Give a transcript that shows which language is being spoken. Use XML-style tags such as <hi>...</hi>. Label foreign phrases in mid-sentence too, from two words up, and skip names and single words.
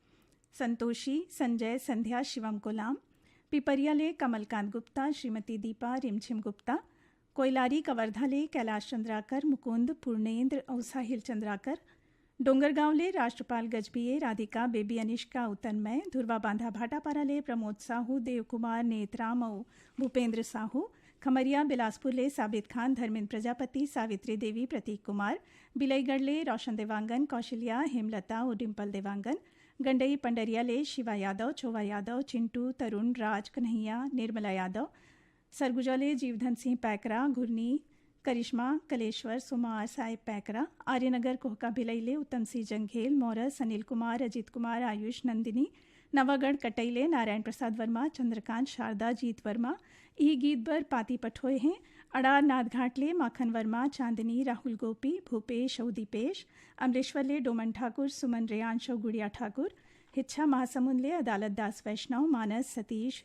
<hne>संतोषी संजय संध्या शिवम कोलाम पिपरियाले कमलकांत गुप्ता श्रीमती दीपा रिमझिम गुप्ता कोयलारी कवर्धाले कैलाश चंद्राकर मुकुंद पूर्णेंद्र और साहिल चंद्राकर डोंगरगांवले राष्ट्रपाल गजबीए राधिका बेबी अनिष्का उतनमय धुरवा बांधा भाटापाराले प्रमोद साहू देवकुमार नेतराम और भूपेंद्र साहू खमरिया बिलासपुर ले साबित खान धर्मेंद्र प्रजापति सावित्री देवी प्रतीक कुमार बिलईगढ़ ले रोशन देवांगन कौशल्या हेमलता और डिम्पल देवांगन गंडई पंडरिया ले शिवा यादव छोवा यादव चिंटू तरुण राज कन्हैया निर्मला यादव सरगुजा ले जीवधन सिंह पैकरा घुरनी करिश्मा कलेश्वर सुमार साहिब पैकरा आर्यनगर कोहका भिलईले उत्तम सिंह जंघेल मौरस अनिल कुमार अजीत कुमार आयुष नंदिनी नवागढ़ कटईले नारायण प्रसाद वर्मा चंद्रकांत शारदा जीत वर्मा ई गीत बर पाती पठोए हैं अड़ार नाथघाट ले माखन वर्मा चांदनी राहुल गोपी भूपेश और दीपेश अमलेश्वर ले डोमन ठाकुर सुमन रेयांश और गुड़िया ठाकुर हिच्छा महासमुंद ले अदालत दास वैष्णव मानस सतीश</hne>